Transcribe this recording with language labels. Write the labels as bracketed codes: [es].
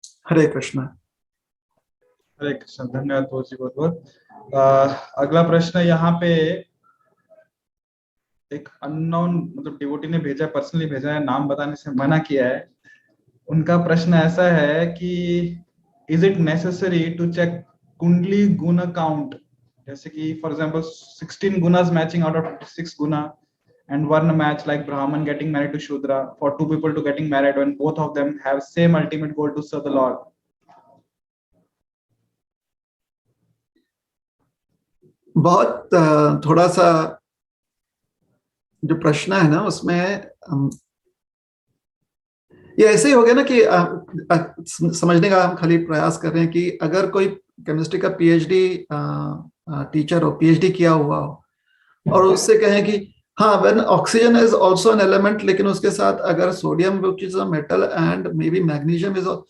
[hi] हरे कृष्ण। हरे कृष्ण। धन्यवाद बहुत बहुत। अगला प्रश्न यहाँ पे एक अननोन मतलब डिवोटी ने भेजा, पर्सनली भेजा है, नाम बताने से मना किया है। उनका प्रश्न ऐसा है कि [en] is it necessary to check kundli guna count, [hi] जैसे कि [en] For example 16 गुnas matching out of 56 guna and one match like Brahman getting married to Shudra, for 2 people to getting married when both of them have same ultimate goal to serve the Lord. [hi] बहुत थोड़ा सा जो प्रश्न है ना उसमें ये ऐसे ही हो गया ना कि समझने का हम खाली प्रयास कर रहे हैं कि अगर कोई केमिस्ट्री का पीएचडी टीचर हो, पीएचडी किया हुआ हो और उससे कहें कि हाँ [en] when oxygen is also an element, [hi] लेकिन उसके साथ अगर sodium [en] which is a metal and may be magnesium is,